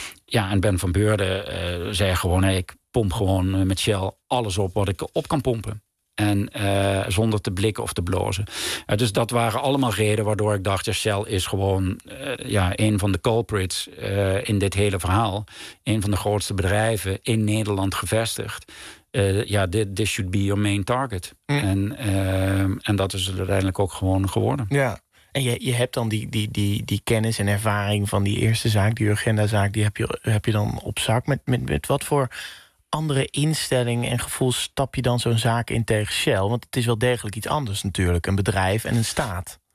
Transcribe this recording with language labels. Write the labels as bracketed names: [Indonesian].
[Dutch] Ja, en Ben van Beurden zei gewoon, ik pomp gewoon met Shell alles op wat ik op kan pompen. En zonder te blikken of te blozen. Dus dat waren allemaal redenen waardoor ik dacht, Shell is gewoon een van de culprits in dit hele verhaal. Een van de grootste bedrijven in Nederland gevestigd. [English] This should be your main target. Mm. [Dutch] En dat is het uiteindelijk ook gewoon geworden. Ja. En je hebt dan die kennis en ervaring van die eerste zaak, die Urgenda-zaak, die heb je dan op zak. Met wat voor andere instelling en gevoel stap je dan zo'n zaak in tegen Shell? Want het is wel degelijk iets anders natuurlijk, een bedrijf en een staat.